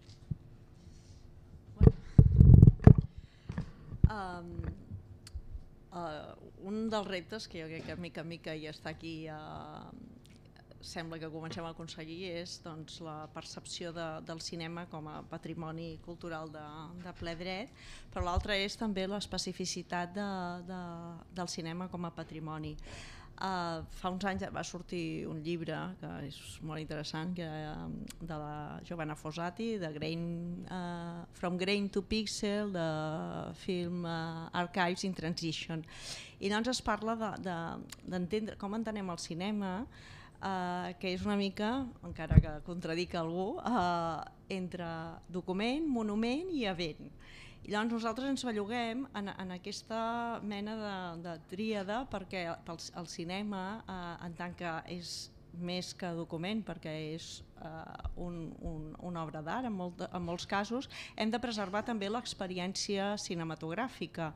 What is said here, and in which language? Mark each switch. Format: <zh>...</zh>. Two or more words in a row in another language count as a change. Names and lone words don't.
<ca>Un dels reptes que jo crec que mica en mica ja està aquí, sembla que comencem a aconseguir, és doncs, la percepció del cinema com a patrimoni cultural de ple dret, però l'altre és també l'especificitat del cinema com a patrimoni. Fa uns anys va sortir un llibre que és molt interessant, de la Giovanna Fossati, de From Grain to Pixel, de Film Archives in Transition. I llavors es parla d'entendre com entenem el cinema, que és una mica, encara que contradic algú, entre document, monument i event. I llavors nosaltres ens belluguem en aquesta mena de tríada perquè el cinema, en tant que és més que document, perquè és una obra d'art en molts casos, hem de preservar també l'experiència cinematogràfica.</ca>